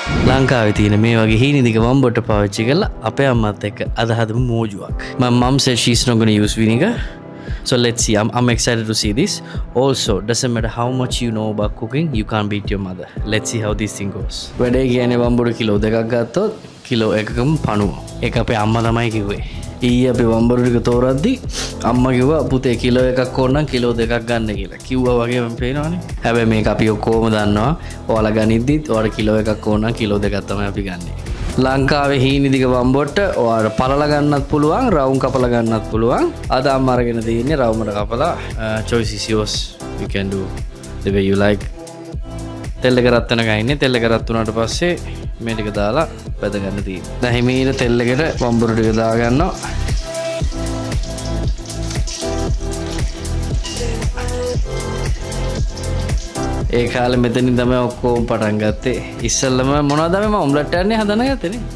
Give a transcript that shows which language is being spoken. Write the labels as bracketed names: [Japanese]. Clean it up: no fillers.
[Sinhala] ලංකාවේ තියෙන මේ වගේ හීනි දිග වම්බොට පාවිච්චි කරලා අපේ අම්මත් එක්ක අද හදමු මෝජුවක්. [English] My mom said she's not going to use vinegar. So let's see. I'm excited to see this. Also, doesn't matter how much you know about cooking, you can't beat your mother. Let's see how this thing goes. [Sinhala] වැඩේ කියන්නේ වම්බොට kilo දෙකක් ගත්තොත් kilo එකකම 90. ඒක අපේ අම්මා තමයි කිව්වේ. ඊයේ අපි වම්බොට ටික තෝරද්දි අම්මා කිව්වා පුතේ කිලෝ එකක් ඕන නම් කිලෝ දෙකක් ගන්න කියලා. කිව්වා වගේ මම පේනවනේ. හැබැයි මේක අපි ඔක්කොම දන්නවා. ඔයාලා ගනිද්දිත් ඔයාලා කිලෝ එකක් ඕන නම් කිලෝ දෙකක් තමයි අපි ගන්නෙ. ලංකාවේ හීනි දිග වම්බොට ඔයාලා පළලා ගන්නත් පුළුවන්, රවුම් කපලා ගන්නත් පුළුවන්. අද අම්මා අරගෙන තියෙන්නේ රවුමට කපලා. [English] Choice is yours. You can do the way you like. [Sinhala] තෙල් එක රත් වෙන ගයින්නේ. තෙල් එක රත් වුණාට පස්සේ මේ ටික දාලා බෙද ගන්න තියෙනවා. දැන් හිමීට තෙල් එකට වම්බොට ටික දා ගන්නවා. ඒ කාලේ මෙතනින් තමයි ඔක්කොම පටන් ගත්තේ. ඉස්සෙල්ලම මොනවද අපි ඔම්ලට් යන්නේ හදන ගත්තේනේ.